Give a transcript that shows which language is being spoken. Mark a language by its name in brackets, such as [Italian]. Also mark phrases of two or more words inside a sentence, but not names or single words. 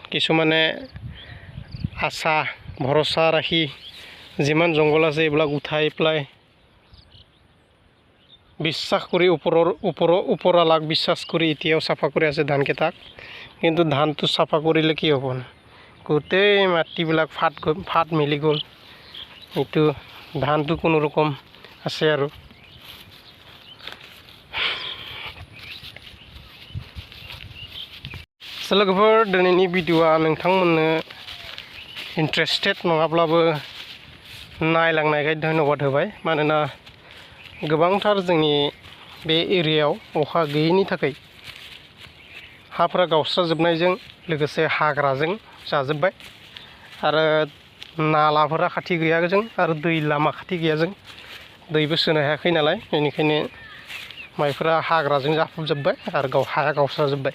[Assamese] কিছুমানে আশা ভৰসা ৰাখি যিমান জংঘল আছে এইবিলাক উঠাই পেলাই বিশ্বাস কৰি ওপৰৱালাক বিশ্বাস কৰি এতিয়াও চাফা কৰি আছে ধানকেইটাক। কিন্তু ধানটো চাফা কৰিলে কি হ'ব, গোটেই মাটিবিলাক ফাট মেলি গ'ল। এইটো ধানটো কোনো ৰকম আছে আৰু। [Bodo] लोगोफोर दिनैनि भिडिअआ नोंथांमोननो इन्ट्रेस्टेड नङाब्लाबो नायलांनायखाय धन्यबाद होबाय। मानोना गोबांथार जोंनि बे एरियायाव अखा गैयैनि थाखाय हाफोरा गावस्राजोबनायजों लोगोसे हाग्राजों जाजोब्बाय आरो नालाफोरा खाथि गैयाजों आरो दै लामा खाथि गैयाजों दैबो सोनो हायाखै नालाय, बेनिखायनो माइफोरा हाग्राजों जाफबजोब्बाय आरो हाया गावस्राजोब्बाय।